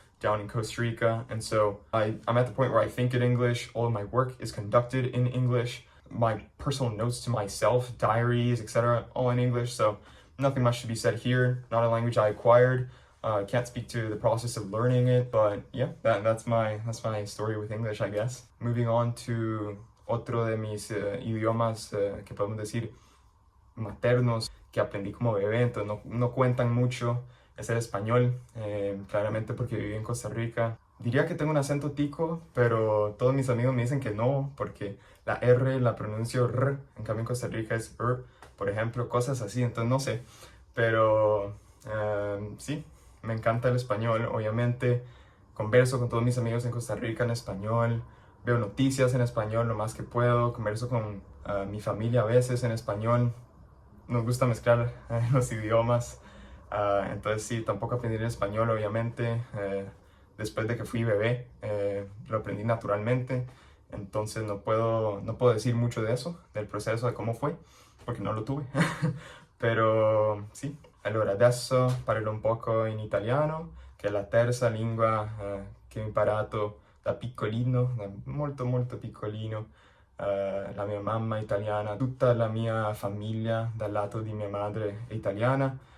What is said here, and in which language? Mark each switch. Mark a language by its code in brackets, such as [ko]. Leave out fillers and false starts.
[en] down in Costa Rica. And so I'm at the point where I think in English. All of my work is conducted in English. My personal notes to myself, diaries, etc. all in English. So nothing much to be said here. Not a language I acquired. I can't speak to the process of learning it, but yeah, that's my story with English, I guess. Moving on to [es] otro de mis idiomas que podemos decir maternos que aprendí como bebé, entonces no cuentan mucho, es el español, claramente porque viví en Costa Rica. Diría que tengo un acento tico, pero todos mis amigos me dicen que no, porque la R la pronuncio R, en cambio en Costa Rica es R, por ejemplo, cosas así, entonces no sé, pero sí, me encanta el español, obviamente converso con todos mis amigos en Costa Rica en español, veo noticias en español lo más que puedo, converso con mi familia a veces en español. Nos gusta mezclar los idiomas, entonces sí, tampoco aprendí el español, obviamente, después de que fui bebé, lo aprendí naturalmente, entonces no puedo decir mucho de eso, del proceso, de cómo fue, porque non lo tuve, [it] però sì. Allora, adesso parlo un poco in italiano, che è la terza lingua che ho imparato da piccolino, da molto molto piccolino. La mia mamma è italiana, tutta la mia famiglia dal lato di mia madre è italiana.